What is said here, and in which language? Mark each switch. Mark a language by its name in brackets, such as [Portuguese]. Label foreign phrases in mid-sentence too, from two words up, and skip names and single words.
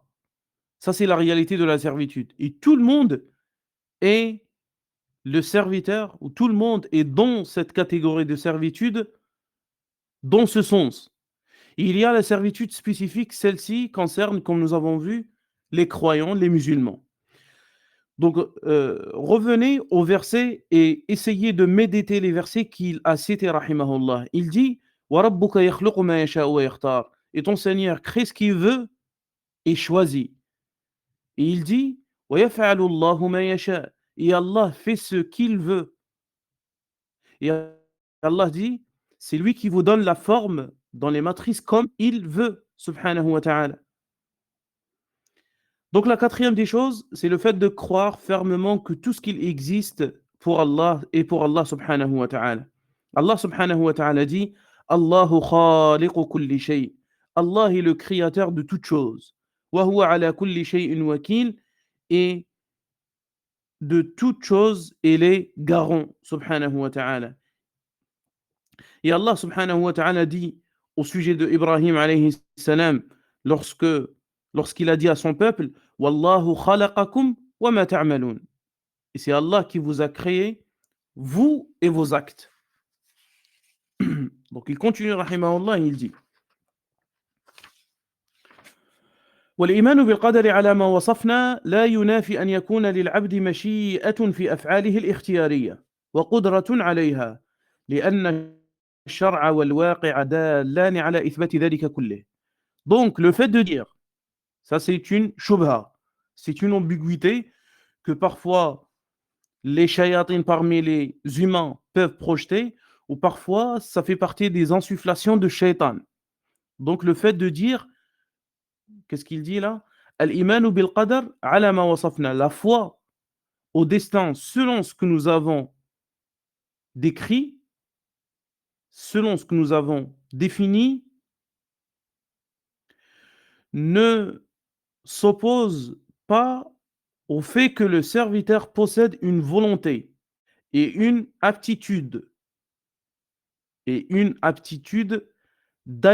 [French] Ça, c'est la réalité de la servitude. Et tout le monde est le serviteur, ou tout le monde est dans cette catégorie de servitude, dans ce sens. Il y a la servitude spécifique, celle-ci concerne, comme nous avons vu, les croyants, les musulmans. Donc, revenez au verset et essayez de méditer les versets qu'il a cités, rahimahullah. Il dit [Arabic] وَرَبُّكَ يَخْلُقُ مَا يَشَاءُ وَيَخْتَارُ. [French] Et ton Seigneur crée ce qu'il veut et choisit. Et il dit [Arabic] وَيَفْعَلُ اللَّهُ مَا يَشَاءُ. [French] Et Allah fait ce qu'il veut. Et Allah dit c'est lui qui vous donne la forme dans les matrices comme il veut, [Arabic] سبحانه وتعالى. [French] Donc la quatrième des choses, c'est le fait de croire fermement que tout ce qu'il existe pour Allah et pour Allah [Arabic] سبحانه وتعالى. الله سبحانه وتعالى dit الله خالق كل شيء. [French] Allah est le créateur de toutes choses. [Arabic] وهو على كل شيء وكيل. [French] Et de toutes choses, il est garant [Arabic] سبحانه وتعالى. [French] Et [Arabic] الله سبحانه وتعالى [French] dit au sujet de Ibrahim [Arabic] عليه السلام [French] lorsqu'il a dit à son peuple [Arabic] والله خلقكم وما تعملون. [French] Et c'est Allah qui vous a créé, vous et vos actes. Donc il continue rahimahullah et il dit [Arabic] والإيمان بالقدر على ما وصفنا لا ينافي أن يكون للعبد مشيئة في أفعاله الاختيارية وقدرة عليها لأن الشرع والواقع دالان على إثبات ذلك كله. [French] Donc le fait de dire, ça c'est une shubha, c'est une ambiguïté que parfois les shayatines parmi les humains peuvent projeter, ou parfois ça fait partie des insufflations de shaitan. Donc le fait de dire, qu'est-ce qu'il dit là? [Arabic] الإيمان بالقدر على ما وصفنا, [French] la foi au destin selon ce que nous avons décrit, selon ce que nous avons défini, ne s'oppose pas au fait que le serviteur possède une volonté et une aptitude d'agir de lui-même.